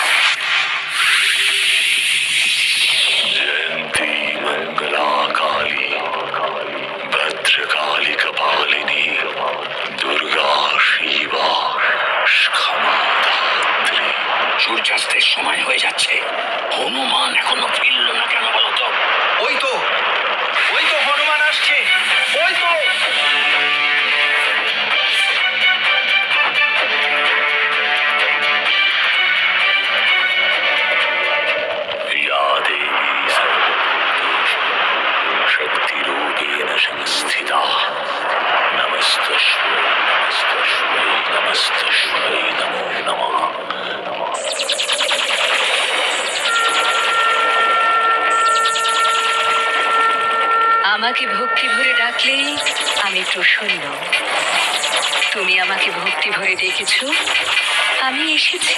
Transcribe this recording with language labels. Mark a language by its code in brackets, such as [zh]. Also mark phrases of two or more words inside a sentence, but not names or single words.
[sa] জয়ন্তী মঙ্গলা কালী ভদ্রকালী কপালিনী দুর্গা শিবা ক্ষমা ধাত্রী। [bn] সূর্যাস্তের সময় হয়ে যাচ্ছে, হনুমান এখনো ফিরল না কেন বলতো? ওই তো, ওই তো হনুমান আসছে, ওই তো। [sa] या देवी सर्वभूतेषु शक्तिरूपेण संस्थिता नमस्तस्मै नमस्तस्मै नमस्तस्मै नमो नमः। [bn] আমাকে ভক্তি ভরে ডাকলেই আমি প্রসন্ন। তুমি আমাকে ভক্তি ভরে ডেকেছো, আমি এসেছি।